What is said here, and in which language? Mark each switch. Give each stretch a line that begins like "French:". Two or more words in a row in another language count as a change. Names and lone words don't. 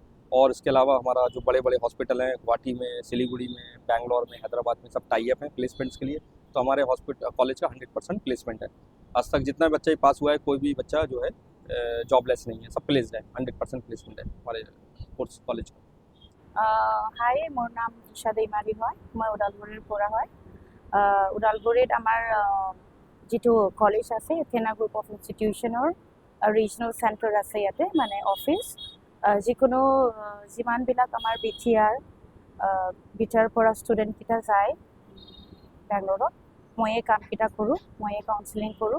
Hindi: और इसके अलावा हमारा जो बड़े बड़े हॉस्पिटल हैं गुवाहाटी में, सिलीगुड़ी में, बैंगलोर में, हैदराबाद में, सब
English: tie up
Hindi: हैं प्लेसमेंट्स के लिए। तो हमारे कॉलेज का 100% प्लेसमेंट है। आज तक जितना बच्चा ही पास हुआ है, कोई भी बच्चा जो है जॉबलेस नहीं है, सब प्लेस्ड है। 100% प्लेसमेंट है हमारे कोर्स कॉलेज का।
Assamese: হাই, মোৰ নাম ঈশা দৈমাৰী হয়, মই ওদালগুৰিৰ পৰা হয়। ওদালগুৰিত আমাৰ যিটো কলেজ আছে এথেনা গ্ৰুপ অফ ইনষ্টিটিউশ্যনৰ
English: regional center
Assamese: আছে ইয়াতে, মানে অফিচ। যিকোনো যিমানবিলাক আমাৰ বিটিআৰ পৰা ষ্টুডেণ্টকেইটা যায় বেংগলোৰত, ময়ে কামকেইটা কৰোঁ, ময়ে কাউন্সেলিং কৰোঁ।